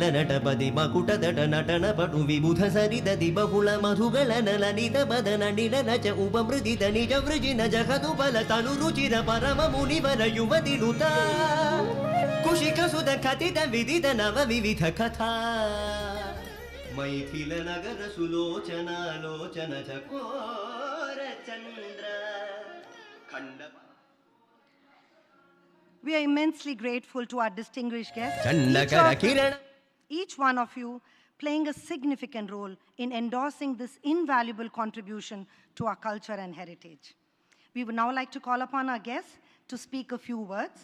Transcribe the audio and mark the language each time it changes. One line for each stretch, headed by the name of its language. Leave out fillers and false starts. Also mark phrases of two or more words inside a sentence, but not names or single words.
Sanskrit: ನಟಪದಿ ಮಕುಟ ದಟ ನಟನ ಪಟು ವಿಬುಧ ಸರಿದ ಬಹುಳ ಮಧುಗಳ ನಲನಿತ ಪದ ನಡಿನ ನಚ ಉಪಮೃದಿತ ನಿಜ ವೃಜಿನ ಜಗದು ಬಲ ತನು ರುಚಿರ ಪರಮ ಮುನಿವರ ಯುವತಿನುತ ಕುಶಿಕ ಸುಧ ಕಥಿತ ವಿದಿತ ನವ ವಿವಿಧ ಕಥಾ ಮೈಥಿಲ ನಗರ ಸುಲೋಚನಾಲೋಚನ ಚಕೋರ ಚಂದ್ರ ಖಂಡ.
English: We are immensely grateful to our distinguished guests, each one of you playing a significant role in endorsing this invaluable contribution to our culture and heritage. We would now like to call upon our guests to speak a few words.